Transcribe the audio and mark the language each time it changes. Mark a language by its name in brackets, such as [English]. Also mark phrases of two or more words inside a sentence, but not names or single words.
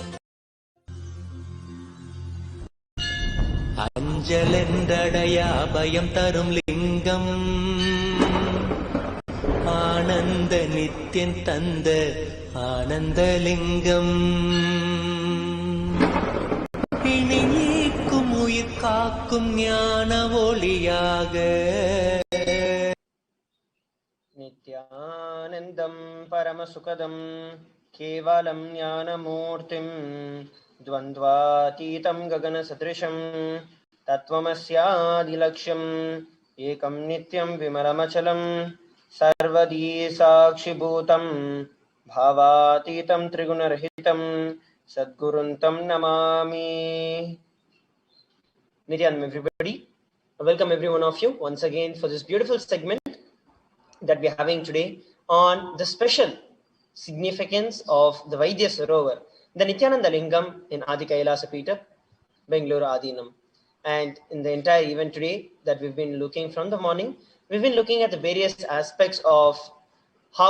[Tamil] அஞ்சலென்றடைய அபயம் தரும் லிங்கம் ஆனந்த நித்யன் தந்த ஆனந்தலிங்கம் காக்கும் ஞான ஒளியாக. [Sanskrit] नित्यानन्दम् परमसुखदम् केवलम् ज्ञानमूर्तिम् द्वन्द्वातीतं गगनसदृशं तत्त्वमस्यादिलक्ष्यम् एकं नित्यं विमलमचलं सर्वदी साक्षिभूतं भावातीतं त्रिगुणरहितं सद्गुरुं तं नमामि. [English] Nityanam everybody. Welcome every one of you once again for this beautiful segment that we are having today on the special significance of the Vaidya Sarovar, the Nityananda Lingam in Adi Kailasa Peeta, Bengaluru Adinam. And in the entire event today that we've been looking from the morning, we've been looking at the various aspects of how